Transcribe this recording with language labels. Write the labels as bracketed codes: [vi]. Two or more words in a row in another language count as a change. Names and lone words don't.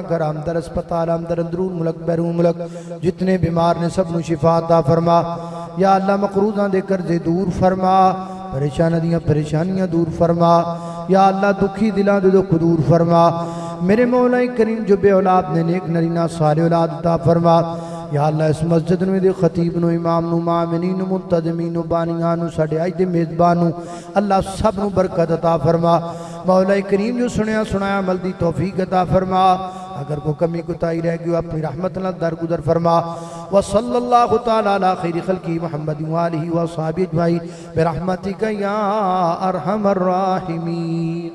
[pa] گھر اندر اسپتال اندر اندرون ملک بیرون ملک جتنے بیمار نے سب کو شفا عطا فرما یا اللہ مقروضاں دے قرضے دور فرما پریشانیاں دور فرما یا اللہ دکھی دلاں دے دکھ دور فرما میرے مولا کریم جو بے اولاد نے نیک نرینہ صالح اولاد عطا فرما یا اللہ اس مسجد میں دے خطیب نو امام نو معامنین نو منتظمین نو بانیان نو ساڑے آئی دے میزبان نو اللہ سب نو برکت عطا فرما مولا کریم جو سنایا عمل دی توفیق عطا فرما اگر کو کمی کوتاہی رہ گئی اپنی رحمت اللہ درگزر فرما [ar] وصلی اللہ تعالی علی خیر خلقی محمد وآلہ وصحابہ اجمعین برحمتک یا ارحم الراحمین